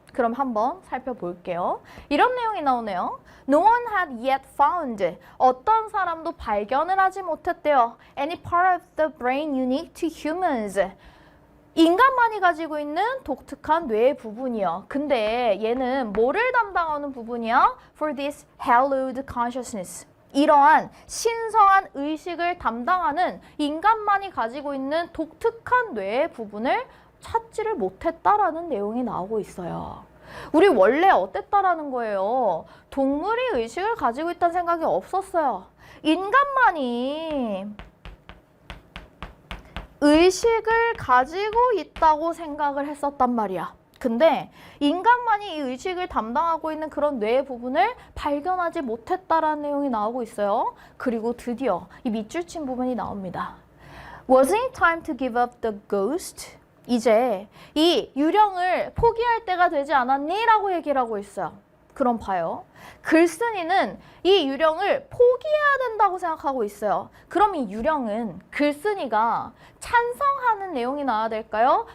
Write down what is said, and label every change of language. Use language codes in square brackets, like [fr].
[ko] 그럼 한번 살펴볼게요. 이런 내용이 나오네요. [en] No one had yet found. [ko] 어떤 사람도 발견을 하지 못했대요. [en] Any part of the brain unique to humans. [ko] 인간만이 가지고 있는 독특한 뇌의 부분이요. 근데 얘는 뭐를 담당하는 부분이야? [en] For this hallowed consciousness. [ko] 이러한 신성한 의식을 담당하는 인간만이 가지고 있는 독특한 뇌의 부분을 찾지를 못했다라는 내용이 나오고 있어요. 우리 원래 어땠다라는 거예요? 동물이 의식을 가지고 있다는 생각이 없었어요. 인간만이 의식을 가지고 있다고 생각을 했었단 말이야. 근데 인간만이 이 의식을 담당하고 있는 그런 뇌의 부분을 발견하지 못했다라는 내용이 나오고 있어요. 그리고 드디어 이 밑줄 친 부분이 나옵니다. [en] Was it time to give up the ghost? [ko] 이제 이 유령을 포기할 때가 되지 않았니? 라고 얘기를 하고 있어요. 그럼 봐요. 글쓴이는 이 유령을 포기해야 된다고 생각하고 있어요. 그럼 이 유령은 글쓴이가 찬성하는 내용이 나와야 될까요?